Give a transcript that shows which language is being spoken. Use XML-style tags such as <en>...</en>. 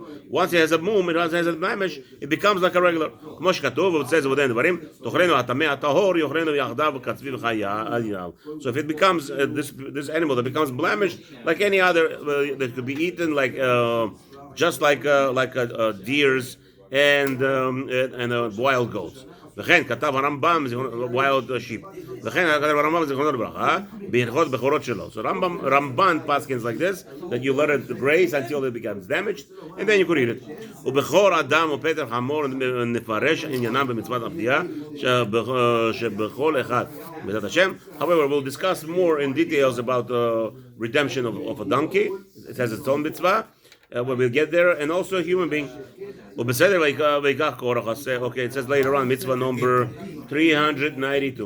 <en>Once he has a mum, it has a damage, it becomes like a regular.</en> <he>כמו שכתוב,</he> <en>it says within</en> <he>דברים, תאכלנו הטמא הטהור, יאכלנו יחדיו כצבי וחיה.</he> <en>So if it becomes this animal that becomes blemished, like any other that could be eaten, like just like deers and wild goats.</en> <he>וכן כתב הרמב"ם</he> <en>wild sheep.</en> <he>וכן כתב הרמב"ם זיכרונו לברכה בהלכות בכורות שלו.</he> <en>So Ramban paskins like this, that you let it graze until it becomes damaged, and then you could eat it.</en> <he>ובכור אדם ופטר חמור נפרש עניינם במצוות הפדיעה שבכל אחד בעזרת השם.</he> <en>However, we'll discuss more in details about the redemption of a donkey. It has its own mitzvah. When we get there, and also a human being. Okay, it says later on, mitzvah number 392.</en>